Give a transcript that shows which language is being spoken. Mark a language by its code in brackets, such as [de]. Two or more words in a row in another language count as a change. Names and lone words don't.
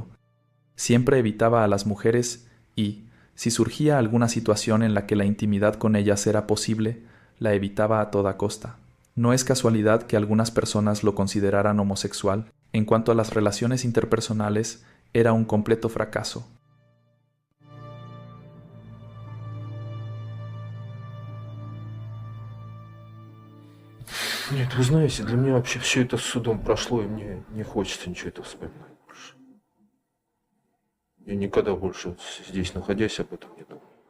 [es] Siempre evitaba a las mujeres y, si surgía alguna situación en la que la intimidad con ellas era posible, la evitaba a toda costa. No es casualidad que algunas personas lo consideraran homosexual. En cuanto a las relaciones interpersonales, era un completo fracaso. [ru] Нет, вы знаете, для меня вообще все это с судом прошло, и мне не хочется ничего этого вспоминать больше. Я никогда больше вот здесь, находясь, об этом не думал.